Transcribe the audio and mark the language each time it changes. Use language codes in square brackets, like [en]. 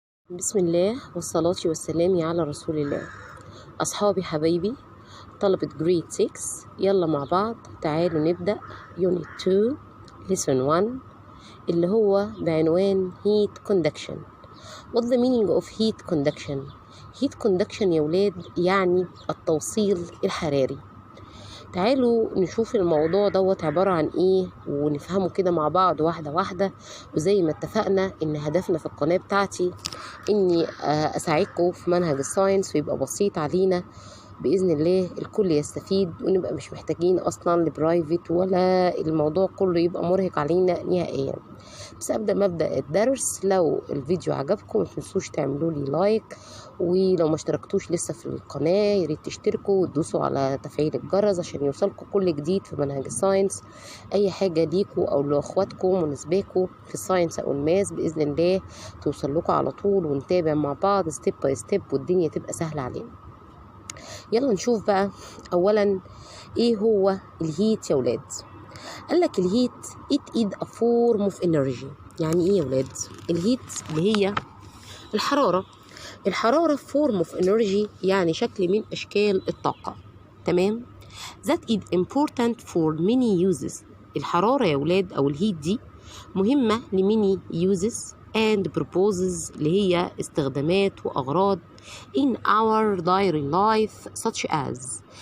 [ar] بسم الله والصلاة والسلام على رسول الله. أصحابي حبايبي طلبة جريد 6، يلا مع بعض تعالوا نبدأ يونت 2 lesson 1 اللي هو بعنوان heat conduction. [en] What the meaning of heat conduction? [ar] heat conduction يا ولاد يعني التوصيل الحراري. تعالوا نشوف الموضوع دوت عبارة عن ايه ونفهمه كده مع بعض واحدة واحدة. وزي ما اتفقنا ان هدفنا في القناة بتاعتي اني اساعدكم في منهج الساينس ويبقى بسيط علينا بإذن الله، الكل يستفيد ونبقى مش محتاجين أصلا لبرايفت ولا الموضوع كله يبقى مرهق علينا نهائيا. بس مبدأ الدرس، لو الفيديو عجبكم ما تنسوش تعملوا لي لايك، ولو ما اشتركتوش لسه في القناة ياريت تشتركوا وتدوسوا على تفعيل الجرس عشان يوصلكم كل جديد في منهج الساينس. أي حاجة ليكوا أو لأخواتكم مناسباكوا في الساينس أو الماس بإذن الله توصل لكم على طول، ونتابع مع بعض ستيب باي ستيب والدنيا تبقى سهلة علينا. يلا نشوف بقى اولا ايه هو الهيت يا ولاد. قالك الهيت [en] it is a form of energy. [ar] يعني ايه يا ولاد؟ الهيت اللي هي الحرارة [en] form of energy [ar] يعني شكل من اشكال الطاقة. تمام؟ [en] that is important for many uses. [ar] الحرارة يا ولاد او الهيت دي مهمة لميني [en] uses and purposes [ar] اللي هي استخدامات وأغراض [en] in our daily life such as.